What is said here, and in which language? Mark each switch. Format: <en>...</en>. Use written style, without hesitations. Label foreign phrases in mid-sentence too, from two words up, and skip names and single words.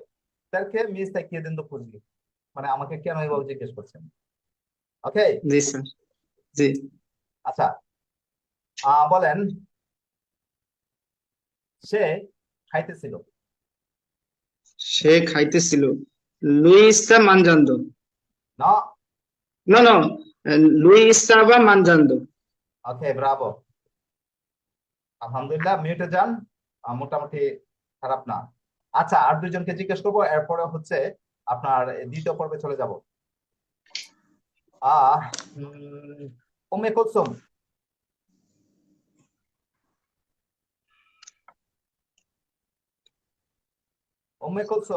<bn>স্যারকে মিস দেখিয়ে দেন তো কুজি, মানে আমাকে কেন এভাবে জিজ্ঞেস করছেন? ওকে, জি স্যার, জি। আচ্ছা বলেন সে খাইতেছিল। সে খাইতেছিল।</bn> <it>lui está mangiando.</it> <bn>না,</bn> <it>No, no, lui estaba mangiando.</it> <bn>ওকে ব্রাভো, আলহামদুলিল্লাহ। মিউটে যান, মোটামুটি খারাপ না। আচ্ছা আর দুইজনকে জিজ্ঞেস করবো, এরপরে হচ্ছে আপনার দ্বিতীয় পর্বে চলে যাব। আহ উম্মে কুলসুম, উম্মে কুলসুম</bn>